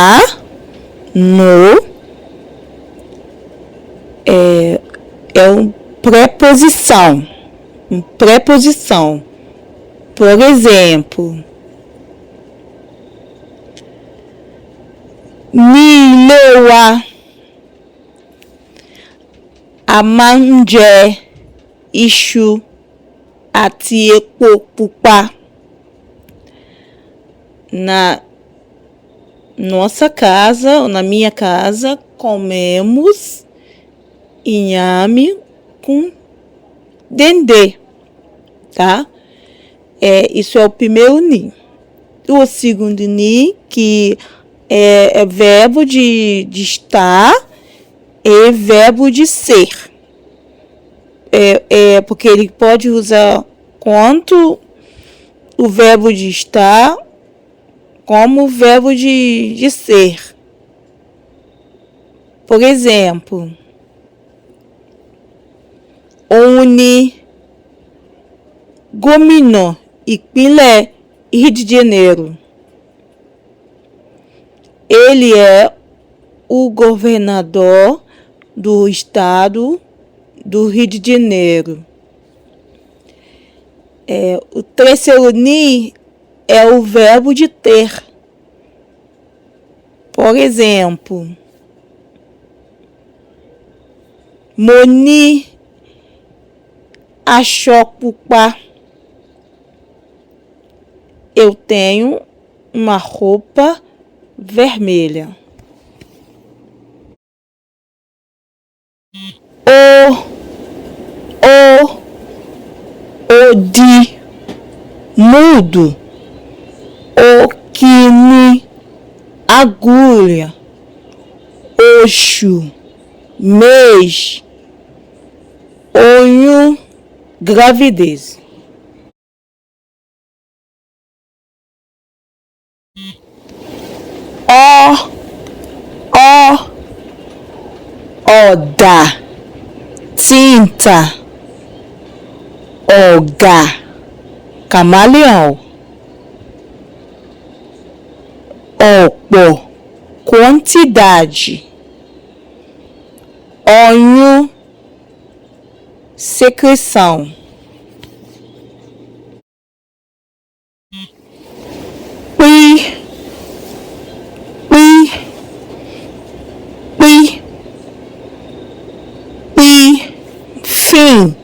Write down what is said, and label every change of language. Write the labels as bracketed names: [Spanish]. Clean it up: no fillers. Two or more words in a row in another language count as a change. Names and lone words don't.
[Portuguese] No, preposição. Preposição. Por exemplo, [Yoruba] ni lewa, a máa ń jẹ iṣu àti epo pupa. [Portuguese] Na nossa casa, ou na minha casa, comemos inhame com dendê, tá? Isso é o primeiro ni. O segundo ni, que é verbo de estar e verbo de ser. Porque ele pode usar tanto o verbo de estar como o verbo de ser. Por exemplo, [Yoruba] òun ni gómìnà ìpínlẹ̀ Rio de Janeiro. [Portuguese] Ele é o governador do estado do Rio de Janeiro. O terceiro ni é o verbo de ter. Por exemplo, [Yoruba] mo ní aṣọ pupa. [Portuguese] Eu tenho uma roupa vermelha. O de mudo, o que ni agulha, oxo, mês, oyún, gravidez. Ọ̀dà, tinta, ọ̀gà, camaleão. Ọ̀pọ̀, quantidade. Oyún, secreção. Fim.